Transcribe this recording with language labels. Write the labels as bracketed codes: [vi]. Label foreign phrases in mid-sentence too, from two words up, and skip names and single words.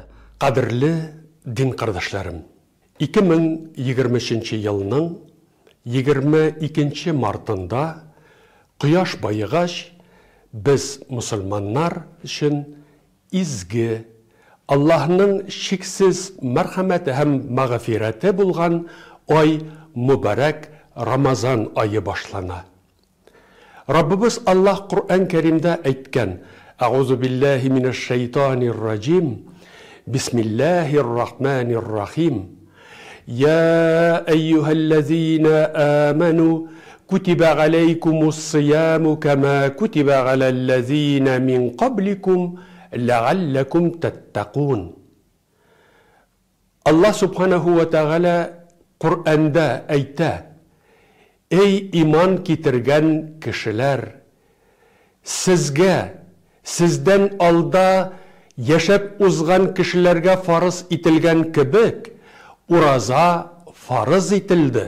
[tt] Кадерле дин кардашларым, 2023 елның 22 мартында кояш байыгач без мусульманнар өчен изге Аллаһның шиксез мәрхәмәте һәм мәгъфирәте булган ай мубарак Рамазан айы башлана. Раббыбыз Аллаһ Куръан Кәримдә әйткән: [ar] "أعوذ بالله من الشيطان الرجيم. بسم الله الرحمن الرحيم. يا أيها الذين آمنوا كتب عليكم الصيام كما كتب على الذين من قبلكم لعلكم تتقون." [tt] Аллаһ [ar] سبحانه وتعالى [tt] Куръанда әйтә: "Эй иман китергән кешеләр, сезгә, сездән алда яшәп узган кешеләргә фарыз ителгән кебек, ураза фарыз ителде.